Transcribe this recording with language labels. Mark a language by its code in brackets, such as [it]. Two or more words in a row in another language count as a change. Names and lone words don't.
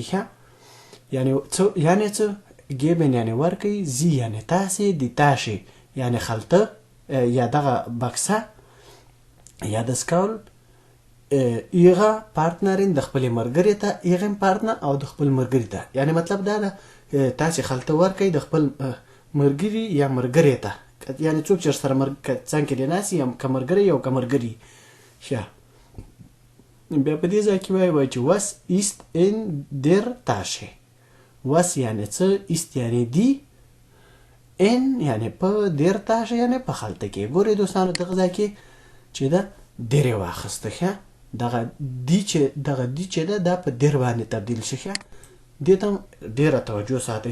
[ps] ښه، یعنی څه؟ geben یعنی ورکوي، زی یعنی تاسې، د تاشې یعنی خلطه یا دغه بکسه یا دستکول، [de] Ihre Partnerin [ps] د خپلې ملګرې ته، [de] Ihrem Partner [ps] او د خپل ملګري ته. یعنی مطلب دا ده تاسې خلطه ورکوي د خپل ملګري یا ملګرې ته، یعنی څوک چې سره څنګ کې دی ناست یم، که ملګری او که ملګري. ښه، بیا په دې ځای کې وایي چې [de] was ist in der Tasche. [ps] was یعنی څه، ist یعنی دی، in یعنی په [de] der Tasche [ps] یعنی په خلطه کې. ګورئ دوستانو دغه ځای کې چې ده درې واخیسته. ښه، دغه دی چې ده دا په در باندې تبدیل شي. ښه، دې ته ډېره توجه ساتئ.